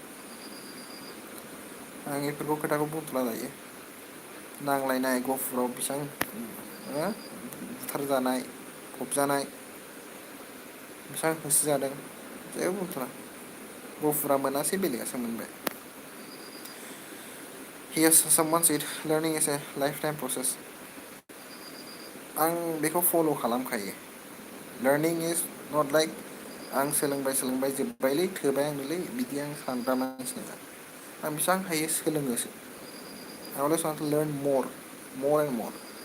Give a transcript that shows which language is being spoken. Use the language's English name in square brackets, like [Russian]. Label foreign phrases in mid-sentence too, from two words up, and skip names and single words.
[Bodo] आं बेफोरखौ खोथाखौ बुंथ'ला दायो नांलायनाय गहपुराव बेसेबां बुथारजानाय फबजानाय बेसेबां होसो जादों जेबो बुंथ'ला गहपुरा मोनासै बेलेगासो मोनबाय [English] as someone said learning is a lifetime process [Bodo] आं बेखौ फल' खालामखायो [English] learning is not like [Bodo] आं सोलोंबाय जोब्बायलै थोबाय आंनोलै बिदि आं सानग्रा मानसि नङा आं बेसेबां हायो सोलोङोसो [English] I always want to learn more and more